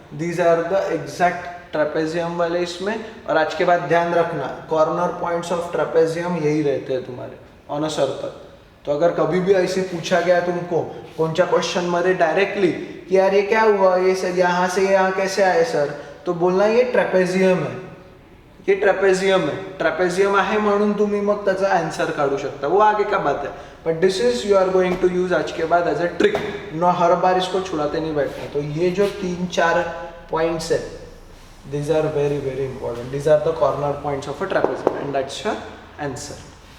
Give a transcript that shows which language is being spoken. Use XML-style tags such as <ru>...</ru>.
<hi>These are the exact trapezium वाले इसमें. और आज के बाद ध्यान रखना, कॉर्नर पॉइंट्स ऑफ ट्रेपेजियम यही रहते हैं तुम्हारे ऑन अ सर्कल. तो अगर कभी भी ऐसे पूछा गया तुमको</hi> <mr>कोणत्या क्वेश्चन मध्ये</mr> <hi>डायरेक्टली कि यार ये क्या हुआ, ये सर यहाँ से यहाँ कैसे आए सर, तो बोलना ये ट्रेपेजियम है, ये ट्रेपेजियम है.</hi> <mr>ट्रेपेजियम आहे म्हणून तुम्ही मग त्याचा आंसर काढू शकता,</mr> <hi>वो आगे का बात है.</hi> <en>But this is you are going to use आज के बाद एज अ ट्रिक.</en> <hi>नो हर बार इसको छुड़ाते नहीं बैठना. तो ये जो 3-4 पॉइंट्स है,</hi> <en>these are very very important. These are the corner points of a trapezium and that's your answer.</en>